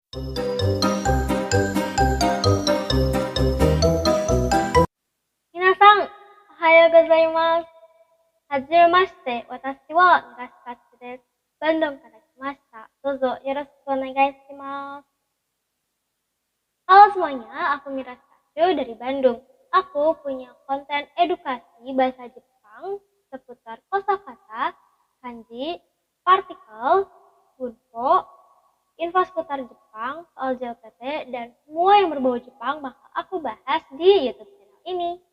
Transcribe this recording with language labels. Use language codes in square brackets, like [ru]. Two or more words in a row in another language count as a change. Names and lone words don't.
[ja] 皆さん、おはようございます. Hajimemashite, watashi wa Murashikazu desu. Bandungから来ました。どうぞよろしくお願いします. [id] Halo semuanya, aku Murashikazu dari Bandung. Aku punya konten edukasi bahasa Jepang seputar kosakata, kanji, partikel, bunpo, info seputar Jepang, soal JLPT, dan semua yang berbau Jepang bakal aku bahas di YouTube channel ini.